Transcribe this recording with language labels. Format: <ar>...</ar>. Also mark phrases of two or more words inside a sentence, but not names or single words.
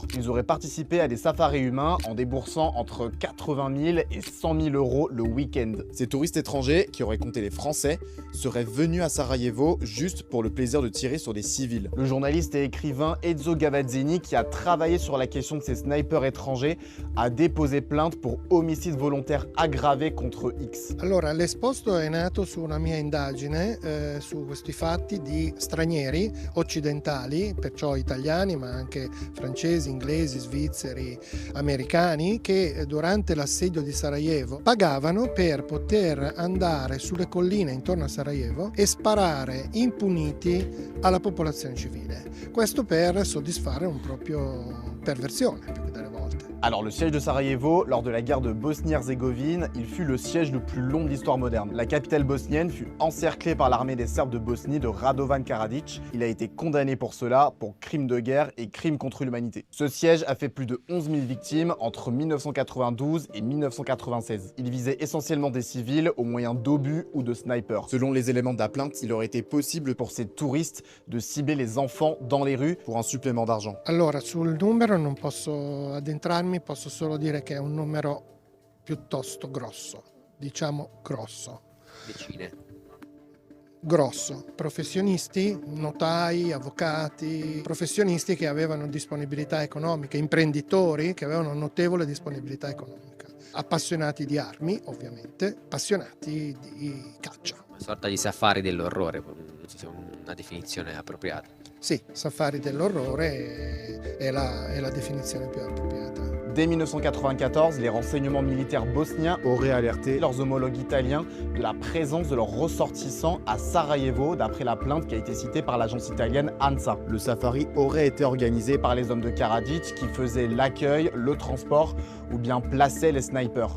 <fr>Ils auraient participé à des safaris humains en déboursant entre 80 000 et 100 000 € le week-end. Ces touristes étrangers, qui auraient compté les Français, seraient venus à Sarajevo juste pour le plaisir de tirer sur des civils. Le journaliste et écrivain Ezio Gavazzini, qui a travaillé sur la question de ces snipers étrangers, a déposé plainte pour homicide volontaire aggravé contre X.</fr> <it>Allora, l'esposto è nato su una mia indagine su questi fatti di stranieri occidentali, perciò italiani ma anche francesi, inglesi, svizzeri, americani, che durante l'assedio di Sarajevo pagavano per poter andare sulle colline intorno a Sarajevo e sparare impuniti alla popolazione civile. Questo per soddisfare un proprio perversione più che delle volte.</it> <fr>Alors le siège de Sarajevo, lors de la guerre de Bosnie-Herzégovine, il fut le siège le plus long de l'histoire moderne. La capitale bosnienne fut encerclée par l'armée des Serbes de Bosnie de Radovan Karadzic. Il a été condamné pour cela, pour crimes de guerre et crimes contre l'humanité. Ce siège a fait plus de 11 000 victimes entre 1992 et 1996. Il visait essentiellement des civils au moyen d'obus ou de snipers. Selon les éléments de la plainte, il aurait été possible pour ces touristes de cibler les enfants dans les rues pour un supplément d'argent.</fr> <it>Allora, sul numero non posso addentrarmi, posso solo dire che è un numero piuttosto grosso, diciamo grosso. Decine. Grosso. Professionisti, notai, avvocati, professionisti che avevano disponibilità economica, imprenditori che avevano notevole disponibilità economica, appassionati di armi, ovviamente, appassionati di caccia. Una sorta di safari dell'orrore, non so se è una definizione appropriata. Sì, safari dell'orrore è la definizione più appropriata.</it> <fr>Dès 1994, les renseignements militaires bosniens auraient alerté leurs homologues italiens de la présence de leurs ressortissants à Sarajevo, d'après la plainte qui a été citée par l'agence italienne ANSA. Le safari aurait été organisé par les hommes de Karadzic qui faisaient l'accueil, le transport ou bien plaçaient les snipers.</fr>